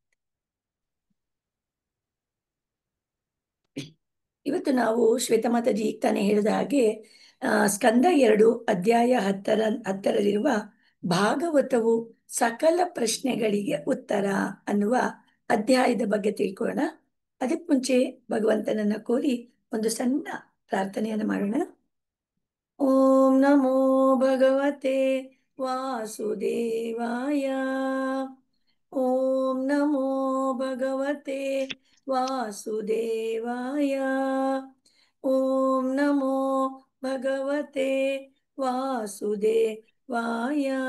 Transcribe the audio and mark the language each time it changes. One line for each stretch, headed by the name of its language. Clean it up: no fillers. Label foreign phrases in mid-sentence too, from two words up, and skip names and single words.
Kannada: ಇವತ್ತು ನಾವು ಶ್ವೇತಮಾತಾಜಿ ಈಗ ತಾನೇ ಹೇಳಿದ ಹಾಗೆ ಸ್ಕಂದ 2 ಅಧ್ಯಾಯ 10ರಲ್ಲಿರುವ ಭಾಗವತವು ಸಕಲ ಪ್ರಶ್ನೆಗಳಿಗೆ ಉತ್ತರ ಅನ್ನುವ ಅಧ್ಯಾಯದ ಬಗ್ಗೆ ತಿಳ್ಕೊಳ್ಳೋಣ. ಅದಕ್ಕೆ ಮುಂಚೆ ಭಗವಂತನನ್ನ ಕೋರಿ ಒಂದು ಸಣ್ಣ ಪ್ರಾರ್ಥನೆಯನ್ನು ಮಾಡೋಣ.
Sanskrit: ಓಂ ನಮೋ ಭಗವತೆ ವಾಸುದೇವಾಯ. ಓಂ ನಮೋ ಭಗವತೆ ವಾಸುದೇವಾಯ. ಓಂ ನಮೋ ಭಗವತೆ ವಾಸುದೇವಾಯ.